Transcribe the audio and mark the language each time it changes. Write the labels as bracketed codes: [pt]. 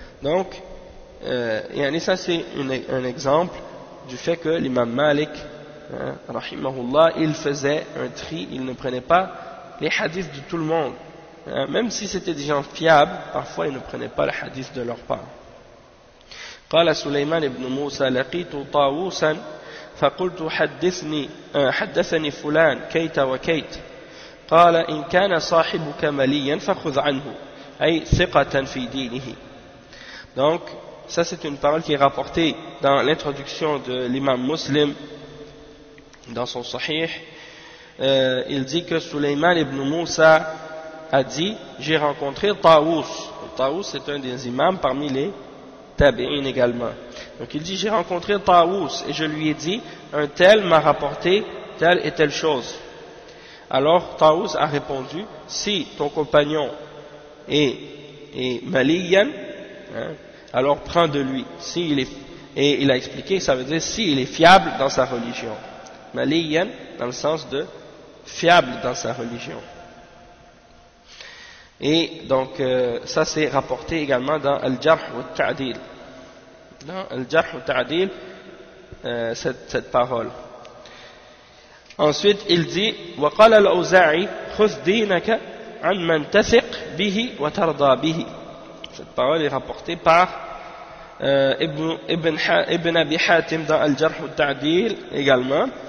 [fr] Donc, et ça c'est un exemple du fait que l'imam Malik, rahimahullah, il faisait un tri, il ne prenait pas les hadiths de tout le monde. Même si c'était des gens fiables, parfois ils ne prenaient pas le hadith de leur part. [ar] قال سليمان بن موسى لقيت طاووسا فقلت حدثني فلان كيت وكيت قال إن كان صاحبك مليا فخذ عنه أي ثقة في دينه. [fr] Donc ça c'est une parole qui est rapportée dans l'introduction de l'imam Muslim dans son Sahih. Il dit que Sulayman ibn Moussa a dit: j'ai rencontré Taous. Taous c'est un des imams parmi les tabi'in également. Donc il dit: j'ai rencontré Taous et je lui ai dit: un tel m'a rapporté telle et telle chose. Alors Taous a répondu: si ton compagnon est maliyan, alors prends de lui. Et il a expliqué, ça veut dire s'il est fiable dans sa religion. Maliyan dans le sens de fiable dans sa religion. Et donc ça c'est rapporté également dans Al-Jarh wa Ta'dil. Dans Al-Jarh wa Ta'dil, cette parole. Ensuite il dit: [ar] وقال الأوزاعي خذ دينك عن من تثق به وترضى به. [fr] Cette parole est rapportée par Ibn Abi Hatim dans Al-Jarh wa Ta'dil également.